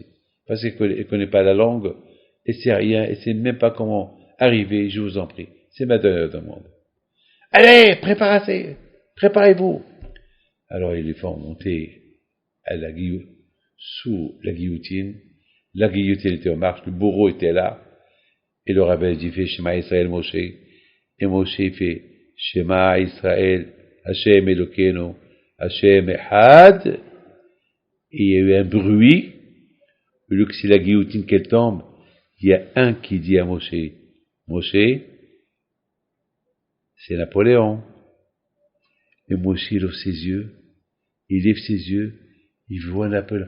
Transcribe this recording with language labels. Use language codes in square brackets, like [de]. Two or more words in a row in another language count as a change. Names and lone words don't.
[fr] Parce qu'elle ne connaît pas la langue, elle sait rien, elle sait même pas comment arriver, je vous en prie. C'est ma dernière demande. Allez, préparez-vous. Alors ils les font monter sous la guillotine. La guillotine était en marche, le bourreau était là. Et le rabbin dit, fait [he] שמע ישראל [fr] Moshe. Et Moshe fait [he] שמע ישראל ה' אלוקינו ה' אחד. [fr] Et il y a eu un bruit. Au lieu que c'est la guillotine qu'elle tombe, il y a un qui dit à Moshe, Moshe, c'est Napoléon. Et Moshe lève ses yeux, il voit Napoléon.